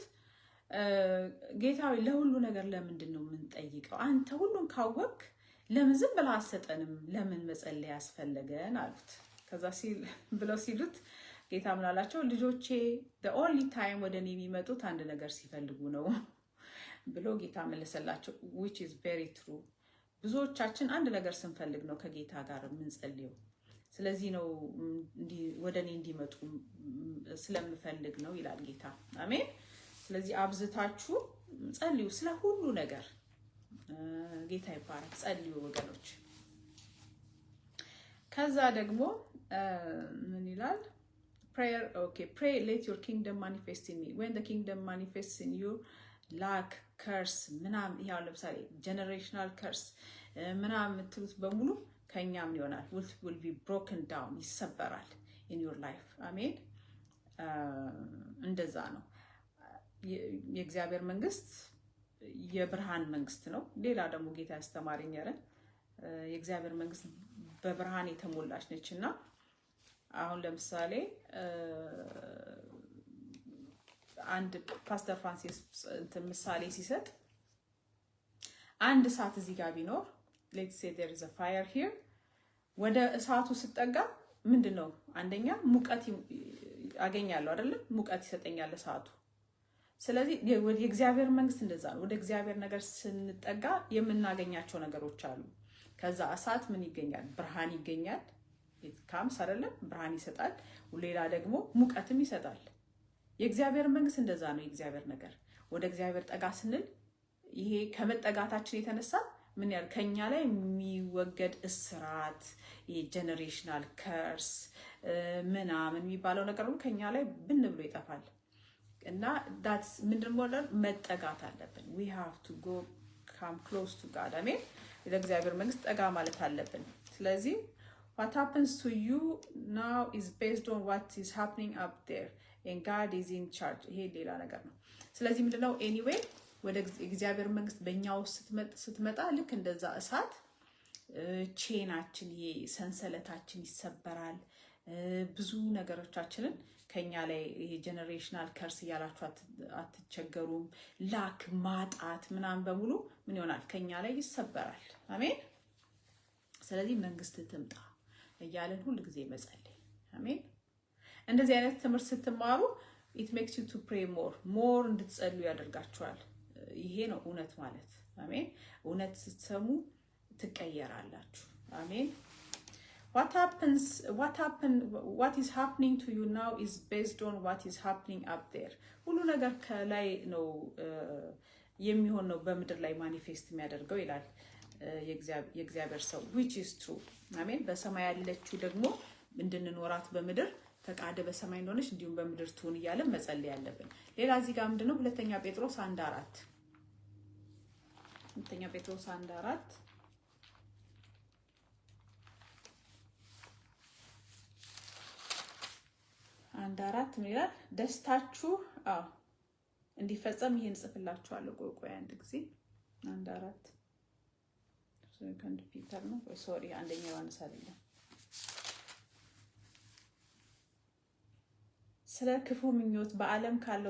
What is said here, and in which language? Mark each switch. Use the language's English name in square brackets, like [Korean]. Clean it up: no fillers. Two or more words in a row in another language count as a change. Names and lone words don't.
[Amharic] ጌታዊ ለሁሉ ነገር ለምንድን ነው የምንጠይቀው? አንተ ሁሉን ካወቅ ለምን ዝም ብለህ አትሰጠንም? ለምን መጸለይ ያስፈለገን አሉት። ከዛ ብለው ሲሉት ጌታ ምን አላቸው? ልጆቼ [English] the only time [Amharic] ወደ እኔ የሚመጡት አንድ ነገር ሲፈልጉ ነው ብሎ ጌታ መለሰላቸው። [English] which is very true። [Amharic] ብዙዎቻችን አንድ ነገር ስንፈልግ ነው ከጌታ ጋር የምንጸልየው። ስለዚህ ነው ወደ እኔ እንዲመጡ ስለምፈልግ ነው ይላል ጌታ። አሜን። ስለዚህ አብዝታችሁ ጸልዩ ስለ ሁሉ ነገር። ጌታ ይባረክ። ጸልዩ ወገኖች። ከዛ ደግሞ ምን ይላል? [English] pray let your kingdom manifest in me. when the kingdom manifests in you, lack, curse [Amharic] ምናምን ያው ለምሳሌ [English] generational curse [Amharic] ምናምን የምትሉት በሙሉ ከኛም ይሆናል። [English] will be broken down፣ ይሰበራል in your life። አሜን። [Amharic] እንደዛ ነው። የእግዚአብሔር መንግስት የብርሃን መንግስት ነው። ሌላ ደግሞ ጌታ ያስተማረኝ የእግዚአብሔር መንግስት በብርሃን የተሞላች ነችና አሁን ለምሳሌ አንድ ፓስተር ፍራንሲስ ምሳሌ ሲሰጥ አንድ እሳት እዚህ ጋር ቢኖር [English] let's say there is a fire here፣ [Amharic] ወደ እሳቱ ስጠጋ ምንድነው? አንደኛ ሙቀት አገኛለሁ አይደለም? ሙቀት ይሰጠኛል እሳቱ። ስለዚህ የእግዚአብሔር መንግስት እንደዛ ነው። ወደ እግዚአብሔር ነገር ስንጠጋ የምናገኛቸው ነገሮች አሉ። ከዛ እሳት ምን ይገኛል? ብርሃን ይገኛል። ካምስ አይደለም? ብርሃን ይሰጣል። ሌላ ደግሞ ሙቀትም ይሰጣል። የእግዚአብሔር መንግስት እንደዛ ነው። የእግዚአብሔር ነገር ወደ እግዚአብሔር ጠጋ ስንል ይሄ ከመጠጋታችን የተነሳ ምን ያል ከኛ ላይ የሚወገድ እስራት፣ [English] generational curse [Amharic] ምናምን የሚባለው ነገር ሁሉ ከኛ ላይ ብን ብሎ ይጠፋል። እና that's ምንድነው? መጠጋት አለብን። [English] we have to go come close to God። [Amharic] አሜን። ወደ እግዚአብሔር መንግስት ጠጋ ማለት አለብን። ስለዚህ [English] what happens to you now is based on what is happening up there። and God is in charge [Amharic] ይሄ ሌላ ነገር ነው ስለዚህ ምንድነው [English] anyway ወደ [Amharic] እግዚአብሔር መንግስት በእኛው ስትመጣ ልክ እንደዛ እሳት ቼናችን ይሄ ሰንሰለታችን ይሰበራል ብዙ ነገሮቻችንን ከኛ ላይ ይሄ [English] generational curse [Amharic] ያላችሁ አትቸገሩም ላክ ማጣት ምናምን በሙሉ ምን ይሆናል ከኛ ላይ ይሰበራል አሜን ስለዚህ መንግስት ትምጣ እያለን ሁሉ ጊዜ መጸለይ አሜን እንደዚህ አይነት ትምህርት ስትማሩ [English] it makes you to pray more [Amharic] እንድትጸልዩ ያደርጋችኋል ይሄ ነው እውነት ማለት አሜን እውነት ስትሰሙ ትቀየራላችሁ አሜን [English] what is happening to you now is based on what is happening up there [Amharic] ሁሉ ነገር ከላይ ነው የሚሆን ነው በመድር ላይ ማኒፌስት የሚያደርገው ይላል የእግዚአብሔር ሰው [English] which is true [Amharic] አሜን በሰማይ ያለችው ደግሞ እንድንኖራት በመድር ፈቃደ በሰማይ እንደሆነች እንዲሁም በመድር ትሁን ይያለ መጸለይ ያለብን ሌላ እዚህ ጋር ምንድነው ሁለተኛ ጴጥሮስ 1:4 ሁለተኛ ጴጥሮስ 1:4 1:4 ምን ይላል ደስታችሁ እንዲፈጸም ይሄን ጽፍላችኋለሁ ቆይ አንድ ጊዜ 1:4 ሰከንድ ፒተር ነው ሶሪ አንደኛ ዮሐንስ አይደለም ስለ ክፉ ምኞት በዓለም ካለው